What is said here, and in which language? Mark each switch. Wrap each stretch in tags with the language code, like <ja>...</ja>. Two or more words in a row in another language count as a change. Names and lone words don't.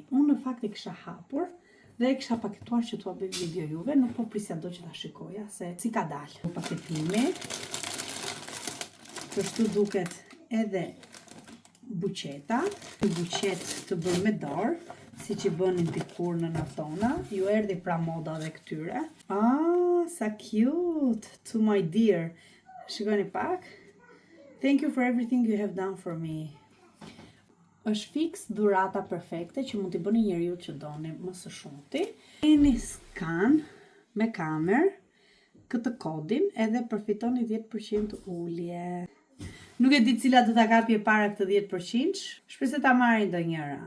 <sq>Unë në fakt e kisha hapur dhe e kisha paketuar që t'ua bëj video juve, nuk po prisja do që ta shikoja se si ka dalë. Paketimi. Kështu duket edhe buqeta, një buqet të bërë me dorë, si që bënin dikur në natona, ju erdhi pra moda dhe këtyre.</sq> <en>Sa cute, to my dear.</en> <sq>Shikoni pak.</sq> <en>Thank you for everything you have done for me.</en> <sq>Është fix dhurata perfekte që mund t'i bëni njeriu që doni më së shumti. Keni skan me kamerë, këtë kodin edhe përfitoni 10% ulje. Nuk e di cila do ta kapje para këtë 10%, shpresoj ta marrin ndonjëra.</sq>